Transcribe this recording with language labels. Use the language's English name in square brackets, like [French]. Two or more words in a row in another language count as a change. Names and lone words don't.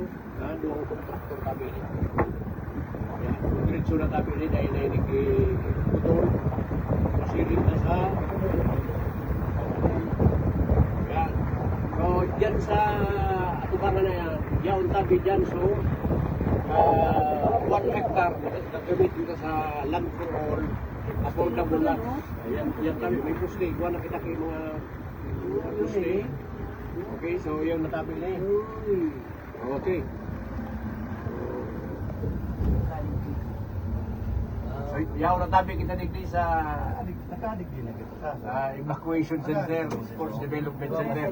[Bikol] Doon kontraktor tabi ini. Diretso na tabi ini dahil na ini putol. Pasiring na sa yan. So, dyan sa atubangan na yan, yaon tabi dyan. So, 1 hectare nagamit dito sa [English] land for all. [Bikol] Affordable lang. Yan tabi, may puste. Iguan na kita kayo mga puste. Okay, so yun natabi na Okay. So, yaw na tabi kita digdi sa [English] evacuation center, sports development center.